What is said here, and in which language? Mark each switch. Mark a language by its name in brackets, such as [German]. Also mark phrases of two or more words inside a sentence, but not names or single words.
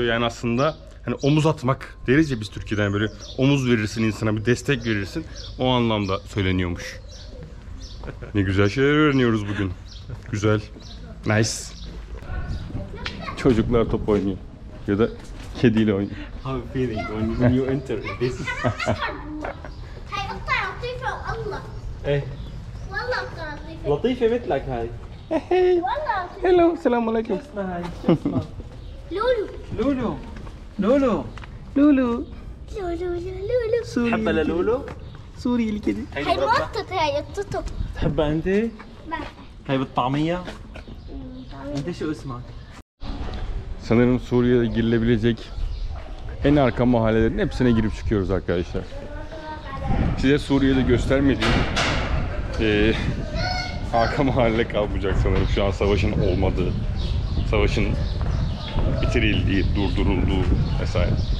[Turkish] Yani aslında hani omuz atmak deriz ya biz Türkiye'den, böyle omuz verirsin insana, bir destek verirsin. O anlamda söyleniyormuş. Ne güzel şeyler öğreniyoruz bugün. Güzel. Nice. Çocuklar top oynuyor. Ya da kediyle oynuyor. [English] How feeling when you enter this? [Arabic] ايه لطيفة مثلك هاي. Hello, السلام عليكم. اسمها هاي شو اسمها؟ لولو لولو. لولو. Lulu. لولو تحبها للولو؟ [Turkish] Suriyeli kedi. [Arabic] هاي هاي مربى؟ موطط هاي التوتو تحبها انت؟ ما هاي بالطعمية؟ انت شو اسمك؟ [Turkish] Sanırım Suriye'de girilebilecek en arka mahallelerin hepsine girip çıkıyoruz arkadaşlar. Size Suriye'de göstermediğim arka mahalle kalmayacak sanırım, şu an savaşın olmadığı, savaşın bitirildiği, durdurulduğu vesaire.